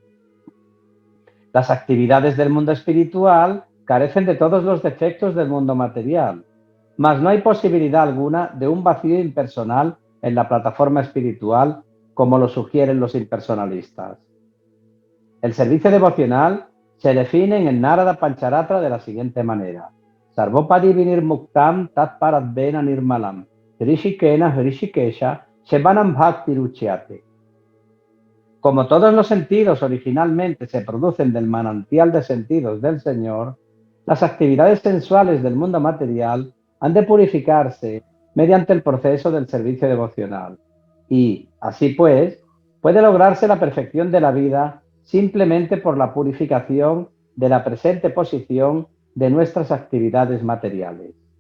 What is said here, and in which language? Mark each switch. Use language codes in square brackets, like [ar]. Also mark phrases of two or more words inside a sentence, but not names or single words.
[es] Las actividades del mundo espiritual carecen de todos los defectos del mundo material, mas no hay posibilidad alguna de un vacío impersonal en la plataforma espiritual como lo sugieren los impersonalistas. El servicio devocional se define en el Narada Pancharatra de la siguiente manera: [sa] Sarvopadi vinir muktam tat paradvena nirmalam, rishikena rishikesha shevanam bhakti ruchyate. [es] Como todos los sentidos originalmente se producen del manantial de sentidos del Señor, las actividades sensuales del mundo material han de purificarse mediante el proceso del servicio devocional. Y, así pues, puede lograrse la perfección de la vida simplemente por la purificación de la presente posición de nuestras actividades materiales.